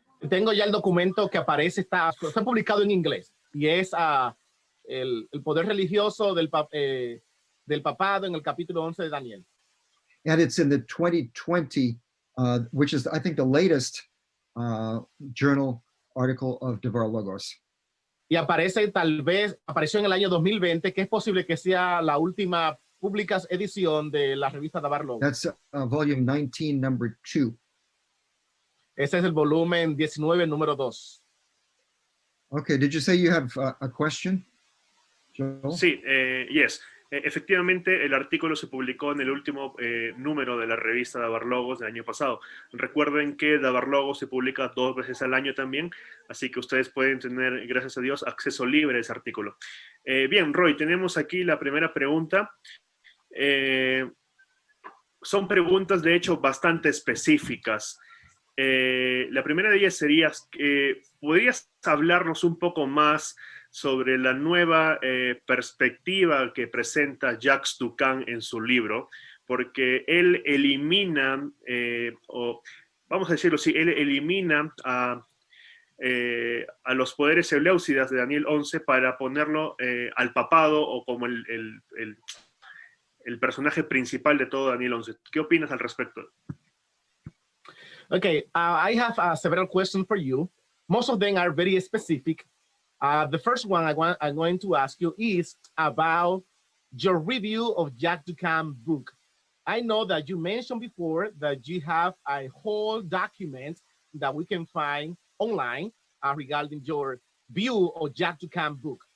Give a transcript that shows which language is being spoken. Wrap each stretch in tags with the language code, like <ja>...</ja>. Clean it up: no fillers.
<es>Tengo ya el documento que aparece, está publicado en inglés, y es el poder religioso del papado en el capítulo 11 de Daniel.</es> <en>And it's in the 2020, which is, I think, the latest journal article of Davarlogos.</en> <es>Y apareció en el año 2020, que es posible que sea la última edición de la revista Davarlogos.</es> <en>That's volume 19, number 2.</en> <es>Ese es el volumen 19, número 2.</es> <en>Okay, did you say you have a question, Joel?</en> <es>Sí,</es> <en>yes.</en> <es>Efectivamente, el artículo se publicó en el último número de la revista Davarlogos del año pasado. Recuerden que Davarlogos se publica 2 veces al año también, así que ustedes pueden tener, gracias a Dios, acceso libre a ese artículo. Bien, Roy, tenemos aquí la primera pregunta. Son preguntas, de hecho, bastante específicas. La primera de ellas sería, ¿podrías hablarnos un poco más sobre la nueva perspectiva que presenta Jacques Ducan en su libro? Porque él elimina, o vamos a decirlo así, él elimina a los poderes eleusidas de Daniel 11 para ponerlo al papado o como el personaje principal de todo Daniel 11. ¿Qué opinas al respecto?</es> <en>Okay, I have several questions for you. Most of them are very specific. The first one I'm going to ask you is about your review of Jack Ducan's book. I know that you mentioned before that you have a whole document that we can find online regarding your view of Jack Ducan's book.</en>